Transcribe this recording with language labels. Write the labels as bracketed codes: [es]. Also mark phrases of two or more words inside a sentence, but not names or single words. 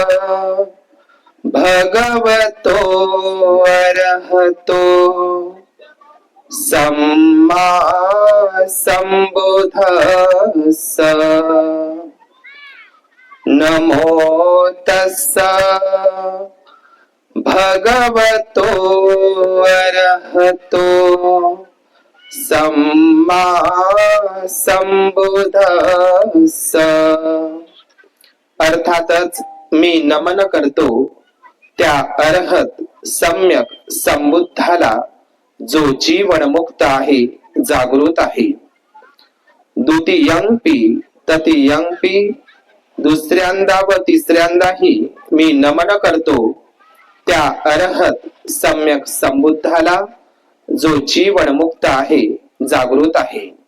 [pi] भगवतो अरहतो सम्मा सम्बुद्धस्स नमो तस्स भगवतो अरहतो सम्मा सम्बुद्धस्स। [mr] अर्थातच मी नमन करतो त्या अरहत सम्यक संबुद्धाला जो जीवन मुक्त आहे, जागृत आहे। [pi] द्वितीयंपि तृतीयंपि [mr] दुसऱ्यांदा व तिसऱ्यांदाही मी नमन करतो त्या अरहत सम्यक संबुद्धाला जो जीवन मुक्त आहे, जागृत आहे।